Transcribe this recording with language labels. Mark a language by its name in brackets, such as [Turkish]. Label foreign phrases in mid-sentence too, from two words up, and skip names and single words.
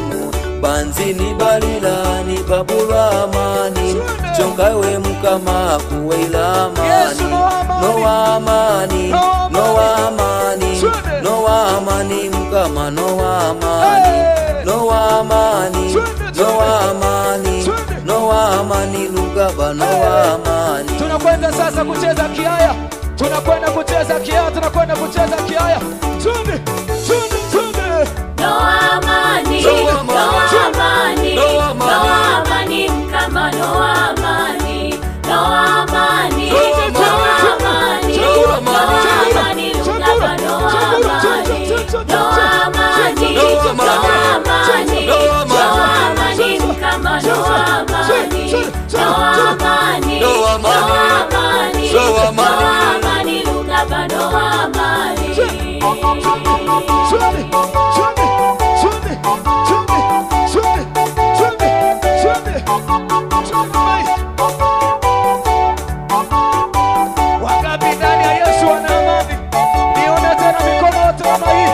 [Nyoro] Bandini balilani babula amani, chonka iwe Mukama kuweila amani. Nowa amani, Nowa amani, Nowa amani Mukama, Nowa amani, Nowa amani, Nowa amani, Nowa amani Lugaba, Nowa amani. [Swahili] Tunakwenda sasa kucheza kiaya, tunakwenda kucheza kiaya, tunakwenda kucheza kiaya. Twende, twende, twende. Nowa amani, Nowa amani, Nowa amani Mukama, Nowa amani, Nowa amani, Nowa amani, Nowa amani Lugaba, Nowa amani, Nowa amani, Nowa amani, Nowa amani Mukama, Nowa amani, Nowa amani, Nowa amani, Nowa amani Lugaba, Nowa amani. Wangapi ndani ya Yesu wana amani? Nione tena mikono yote kama hii.